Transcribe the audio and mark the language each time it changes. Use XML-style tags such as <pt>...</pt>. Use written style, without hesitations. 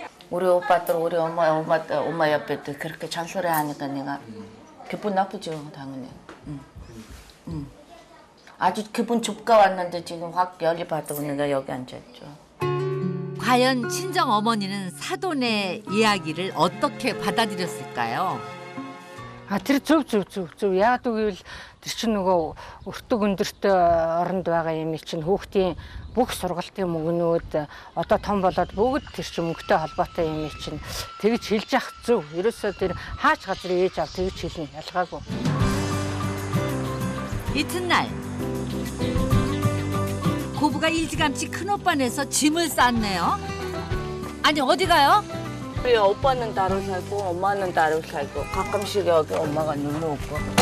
<ko>우리 오빠들 우리 엄마 옆에도 그렇게 잔소리 하니까 내가 기분 나쁘죠 당연히. 아주 기분 좋게 왔는데 지금 확 열이 받고 내가 여기 앉았죠. 과연 친정어머니는 사돈의 이야기를 어떻게 받아들였을까요?</ko> <mn>А тэр зөв. Яг үгүй тэр чинь нөгөө өртөг өндөртэй оронд байгаа юм чинь хүүхдийн бүх сургалтын мөнгнүүд одоо том болоод бүгд тэр чинь мөнгөтэй холбоотой юм чинь тэгж хэлж явах зөв. Ерөөсөө тэр хаач газар ээж аав тэгж хэлнэ ялгаагүй.</mn> <ko>이튿날 고부가 일찌감치 큰오빠네서 짐을 쌌네요. 아니 어디 가요? 우리 오빠는 따로 살고 엄마는 따로 살고 가끔씩 여기 엄마가 놀러 오고.</ko>